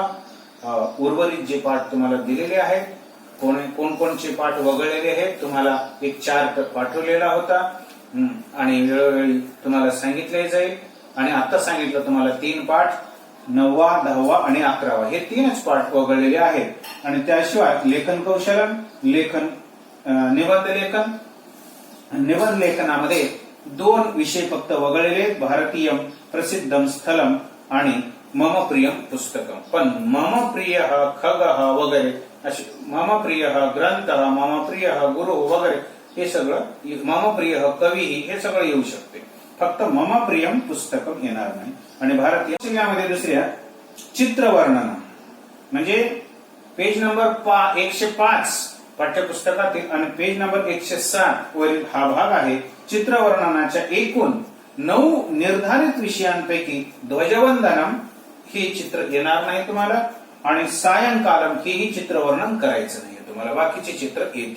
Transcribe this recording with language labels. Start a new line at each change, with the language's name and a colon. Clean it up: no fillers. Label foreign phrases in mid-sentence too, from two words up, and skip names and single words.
Marathi: उर्वरित जे पाठ तुम्हाला दिलेले आहेत, कोणकोणचे पाठ वगळलेले आहेत, तुम्हाला एक चार्ट पाठवलेला होता आणि वेळोवेळी तुम्हाला सांगितले जाईल. आणि आता सांगितलं तुम्हाला 3 पाठ, 9वा, 10वा आणि 11वा हे 3च पाठ वगळलेले आहेत. आणि त्याशिवाय
Sanskrit: लेखन कौशलम,
Marathi: निबंध लेखनामध्ये 2 विषय फक्त वगळलेले,
Sanskrit: भारतीयम प्रसिद्धम स्थलम
Marathi: आणि
Sanskrit: मम प्रियम पुस्तकम.
Marathi: पण
Sanskrit: मम प्रिय खग
Marathi: वगैरे असे,
Sanskrit: मम प्रिय ग्रंथ, मम प्रिय गुरु
Marathi: वगैरे हे सगळं,
Sanskrit: मम प्रिय कवी
Marathi: हे सगळं येऊ शकते, फक्त
Sanskrit: मम प्रियम पुस्तकम
Marathi: येणार नाही. आणि भारतीय कौशल्यामध्ये दुसऱ्या चित्रवर्णन म्हणजे
English: page number
Marathi: 105 पाठ्यपुस्तकातील आणि
English: page number
Marathi: 107 वरील हा भाग आहे. चित्रवर्णनाच्या एकूण 9 निर्धारित विषयांपैकी ध्वजवंदनम हे चित्र येणार नाही तुम्हाला, आणि सायंकालम हेही चित्रवर्णन करायचं नाही तुम्हाला, बाकीचे चित्र येतील.